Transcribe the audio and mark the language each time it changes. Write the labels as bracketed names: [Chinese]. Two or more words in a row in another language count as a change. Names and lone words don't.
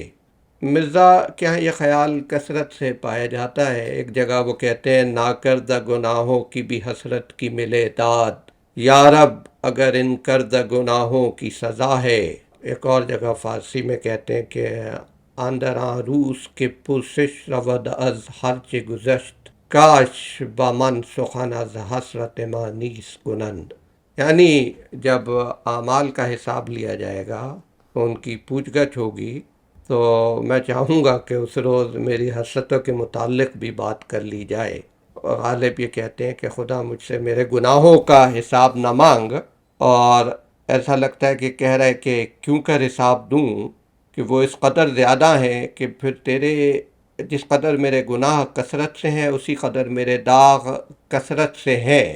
[Urdu] مرزا کے یہاں یہ خیال کثرت سے پایا جاتا ہے۔ ایک جگہ وہ کہتے ہیں: ناکردہ گناہوں کی بھی حسرت کی ملے داد، یا رب اگر ان کردہ گناہوں کی سزا ہے۔ ایک اور جگہ فارسی میں کہتے ہیں کہ [Persian] اندراں روس کے پرسش رود از ہرچ گذشت، کاش با من سخن از حسرت ما نیز کنند۔ [Urdu] یعنی جب اعمال کا حساب لیا جائے گا، ان کی پوچھ گچھ ہوگی، تو میں چاہوں گا کہ اس روز میری حسرتوں کے متعلق بھی بات کر لی جائے۔ اور غالب یہ کہتے ہیں کہ خدا مجھ سے میرے گناہوں کا حساب نہ مانگ، اور ایسا لگتا ہے کہ کہہ رہا ہے کہ کیوں کر حساب دوں کہ وہ اس قدر زیادہ ہیں کہ پھر تیرے جس قدر میرے گناہ کثرت سے ہیں اسی قدر میرے داغ کثرت سے ہیں۔